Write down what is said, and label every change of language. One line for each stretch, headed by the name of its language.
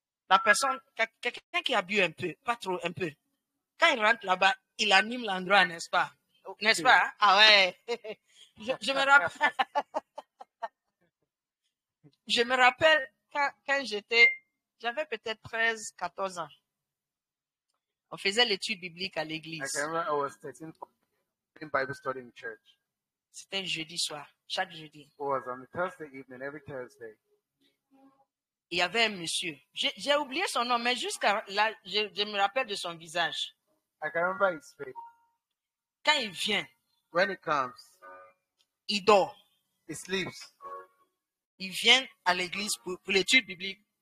French: La personne, quelqu'un qui a bu un peu, pas trop, un peu. Quand il rentre là-bas, il anime l'endroit, n'est-ce pas? N'est-ce pas? Ah ouais. Je me rappelle. Je me rappelle quand j'avais peut-être 13, 14 ans. On faisait l'étude biblique à
English: I
French: l'église.
English: can remember I was 13 in Bible study in church.
French: C'était un jeudi soir, chaque jeudi.
English: It was on a Thursday evening, every Thursday.
French: Il y avait un monsieur. J'ai oublié son nom, mais jusqu'à là, je me rappelle de son visage.
English: I can remember his face.
French: Quand il vient,
English: When he comes,
French: il dort.
English: he sleeps.
French: Il vient à l'église pour l'étude biblique.